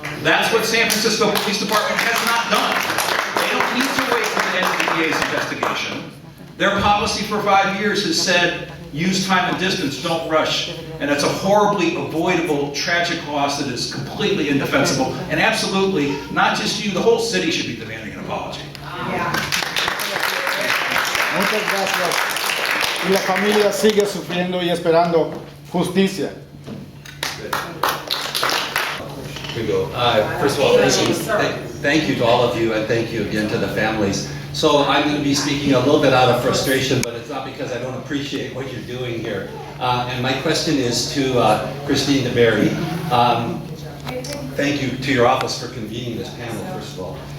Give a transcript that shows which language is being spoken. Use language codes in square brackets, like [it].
[en] That's what San Francisco Police Department has not done. They don't need to wait for the end of the DA's investigation. Their policy for 5 years has said, use time and distance, don't rush. And it's a horribly avoidable, tragic loss that is completely indefensible. And absolutely, not just you, the whole city should be demanding an apology. [es] Muchas gracias. Y la familia sigue sufriendo y esperando justicia. [en] Here we go. First of all, thank you to all of you, and thank you again to the families. So I'm going to be speaking a little bit out of frustration, but it's not because I don't appreciate what you're doing here. And my question is to Christine DeBerry. Thank you to your office for convening this panel, first of all.